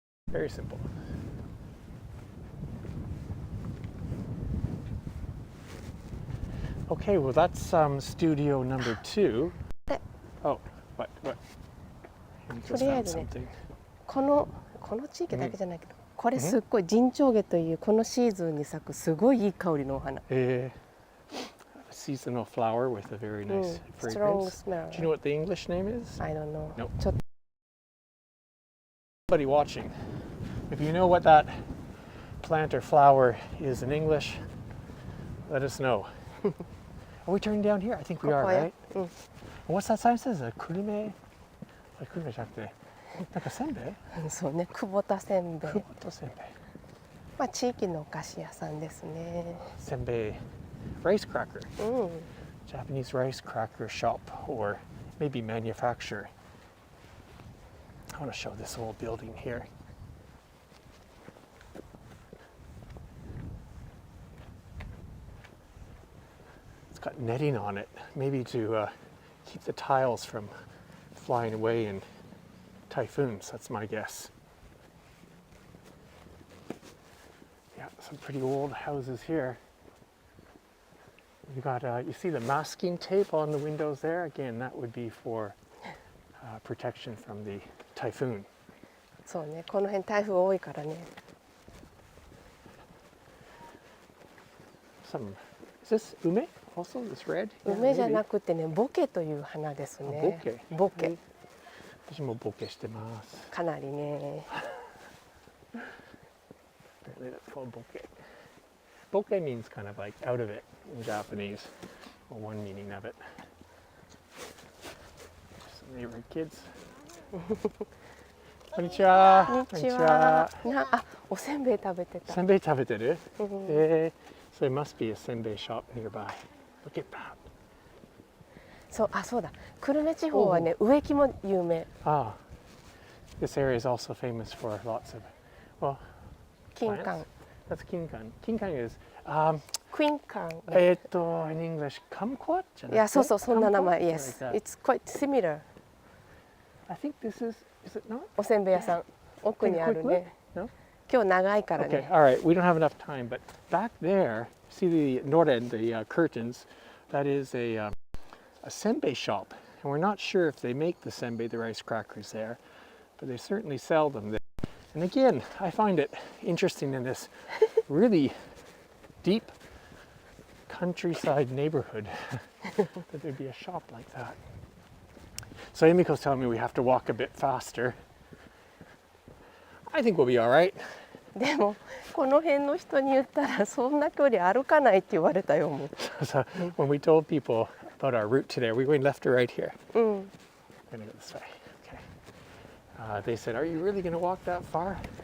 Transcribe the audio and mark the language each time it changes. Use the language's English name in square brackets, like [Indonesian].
[English] Very simple. Okay, well, that's studio number 2. Oh, what? You just found something. [Japanese] この地域だけじゃないけど、これすっごい陣長下というこのシーズンに咲くすごいいい香りのお花。 [English] Seasonal flower with a very nice strong fragrance. smell. Do you know what the English name is? I don't know. Nope. [Japanese] ちょっと [English] Somebody watching, if you know what that plant or flower is in English, let us know. Are we turning down here? I think we are, right? What's that sign says? A Kurume? [Japanese] Kurume じゃなくて、なんかせんべい？そうね、久保田せんべい。久保田せんべい。まあ地域のお菓子屋さんですね。 [English] せんべい rice cracker. Japanese rice cracker shop or maybe manufacturer. I want to show this old building here. It's got netting on it, maybe to keep the tiles from flying away in typhoons. That's my guess. Yeah, some pretty old houses here. You got, you see the masking tape on the windows there? Again, that would be for protection from the typhoon. [Japanese] そうね、この辺台風多いからね。 [English] Some, is this ume also? This red? [Japanese] 梅じゃなくてね、ボケという花ですね。ボケ。私もボケしてます。かなりね。 [English] Apparently that's called bokeh. Bokeh means kind of like out of it in Japanese, or one meaning of it. Some neighborhood kids. [Japanese] こんにちは。こんにちは。あ、おせんべい食べてた。せんべい食べてる？ [English] So it must be a senbei shop nearby. Look at that. [Japanese] そう、あ、そうだ。久留米地方はね、植木も有名。 [English] Ah, this area is also famous for lots of, well, [Japanese] 金柑。 [English] That's kinkan. Kinkan is, [Japanese] クイーン柑。 [English] in English, kumquat? [Japanese] いや、そうそう、そんな名前。 [English] Yes, it's quite similar. I think this is it not? [Japanese] おせんべい屋さん、奥にあるね。 [English] No? [Japanese] 今日長いからね。 [English] Okay, all right. We don't have enough time, but back there, see the noren, the curtains. That is a senbei shop, and we're not sure if they make the senbei, the rice crackers there, but they certainly sell them there. And again, I find it interesting in this really deep countryside neighborhood that there'd be a shop like that. So Emiko's telling me we have to walk a bit faster. I think we'll be all right. [Japanese] でもこの辺の人に言ったらそんな距離歩かないって言われたよもう。 [English] So when we told people about our route today, we're going left or right here. [Japanese] うん。 [English] We're gonna go this way. Okay. They said, "Are you really gonna walk that far?"